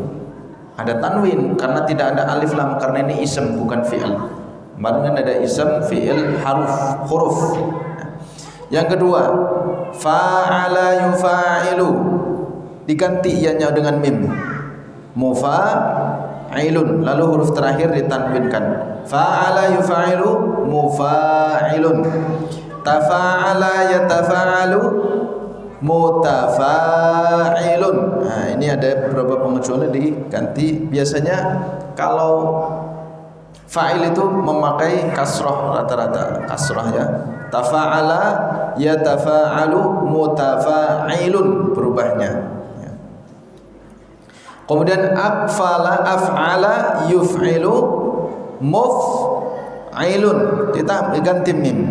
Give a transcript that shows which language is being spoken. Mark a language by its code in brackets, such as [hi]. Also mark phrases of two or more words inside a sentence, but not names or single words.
[id] Ada tanwin karena tidak ada alif lam karena ini ism bukan fi'il. Kemarin ada ism, fi'il, huruf. Yang kedua, [ar] فاعل يفاعل [id] diganti ianya dengan mim. Mufa'ilun lalu huruf terakhir ditanwinkan. [ar] فاعل يفاعل مفاعل. تفاعل يتفاعل متفاعل. [id] Nah, ini ada beberapa pengecualian diganti. Biasanya kalau fa'il itu memakai kasroh rata-rata, kasroh ya. [ar] تفاعل يتفاعل متفاعل berubahnya. [id] Kemudian [ar] أفعل يفعل مفعل [id] diganti mim.